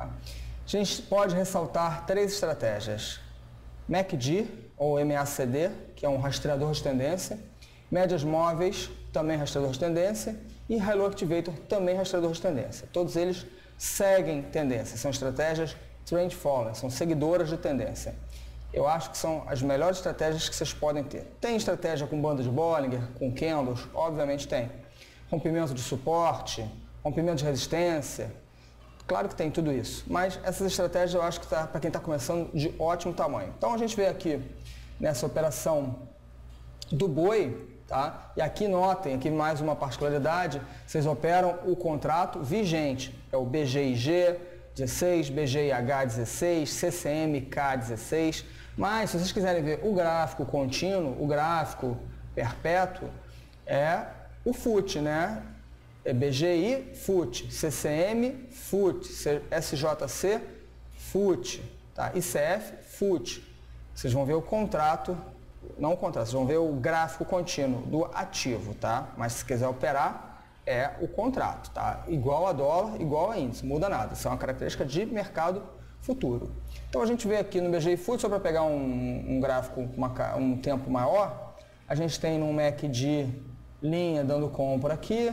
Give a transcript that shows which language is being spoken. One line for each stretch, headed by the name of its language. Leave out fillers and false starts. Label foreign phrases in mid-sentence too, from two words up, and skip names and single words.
Portuguese: A gente pode ressaltar 3 estratégias: MACD ou MACD, que é um rastreador de tendência, médias móveis, também rastreador de tendência, e Hilo Activator, também rastreador de tendência. Todos eles seguem tendência, são estratégias
English: trend following,
Portuguese: são seguidoras de tendência. Eu acho que são as melhores estratégias que vocês podem ter. Tem estratégia com banda de Bollinger, com candles? Obviamente tem. Rompimento de suporte, rompimento de resistência, claro que tem tudo isso. Mas essas estratégias eu acho que tá, para quem está começando, de ótimo tamanho. Então a gente vê aqui nessa operação do boi, tá? E aqui notem, aqui mais uma particularidade, vocês operam o contrato vigente, é o BGIG 16, BGIH 16, CCMK 16, mas se vocês quiserem ver o gráfico contínuo, o gráfico perpétuo, é o FUT, né? É BGI, FUT, CCM, FUT, SJC, FUT, tá? ICF, FUT. Vocês vão ver o contrato, não o contrato, vocês vão ver o gráfico contínuo do ativo, tá? Mas se quiser operar, é o contrato, tá? Igual a dólar, igual a índice, muda nada. Isso é uma característica de mercado futuro. Então a gente vê aqui no BGI FUT, só para pegar um gráfico, um tempo maior, a gente tem no MACD linha dando compra aqui,